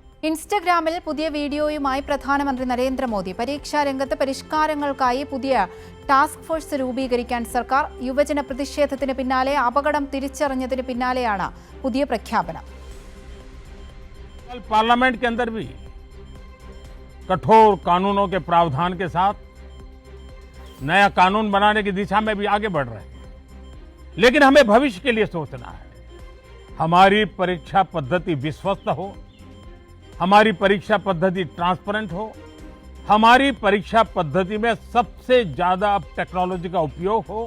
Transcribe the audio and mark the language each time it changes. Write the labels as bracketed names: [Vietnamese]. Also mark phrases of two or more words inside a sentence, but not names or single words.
[Malayalam] ഇൻസ്റ്റഗ്രാമിൽ പുതിയ വീഡിയോയുമായി പ്രധാനമന്ത്രി നരേന്ദ്രമോദി. പരീക്ഷാ രംഗത്ത് പരിഷ്കാരങ്ങൾക്കായി പുതിയ [English] task force [Malayalam] രൂപീകരിക്കാൻ സർക്കാർ. യുവജന പ്രതിഷേധത്തിന് പിന്നാലെ അപകടം തിരിച്ചറിഞ്ഞതിന് പിന്നാലെയാണ് പുതിയ പ്രഖ്യാപനം. [Hindi] पार्लियामेंट के अंदर भी कठोर कानूनों के प्रावधान के साथ नया कानून बनाने की दिशा में भी आगे बढ़ रहे हैं, लेकिन हमें भविष्य के लिए सोचना है। हमारी परीक्षा पद्धति विश्वस्त हो, हमारी परीक्षा पद्धति ट्रांसपेरेंट हो, हमारी परीक्षा पद्धति में सबसे ज्यादा टेक्नोलॉजी का उपयोग हो।